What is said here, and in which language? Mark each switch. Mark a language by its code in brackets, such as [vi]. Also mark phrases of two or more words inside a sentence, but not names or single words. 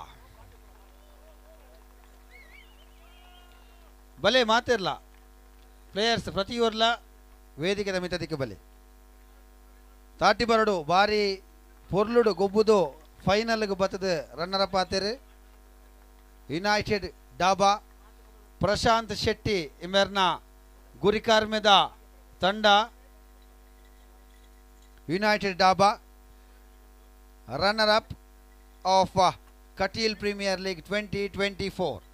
[tcy] ಬಲೆ ಮಾತಿರ್ಲ ಪ್ಲೇಯರ್ಸ್ ಪ್ರತಿಯೊರ್ಲ ವೇದಿಕೆದ ಮಿತದಿಕ್ಕೆ ಬಲೆ ತಾಟಿ ಬರಡು ಬಾರಿ ಪೊರ್ಲುಡು ಗೊಬ್ಬುದು ಫೈನಲ್ಗೆ ಬತ್ತದ [en] runner up [tcy] ಆತೇರು ಯುನೈಟೆಡ್ ಡಾಬಾ. ಪ್ರಶಾಂತ್ ಶೆಟ್ಟಿ ಇಮೆರ್ನ ಗುರಿಕಾರ್ಮೆದ ತಂಡ ಯುನೈಟೆಡ್ ಡಾಬಾ [en] runner up of Kateel Premier League 2024.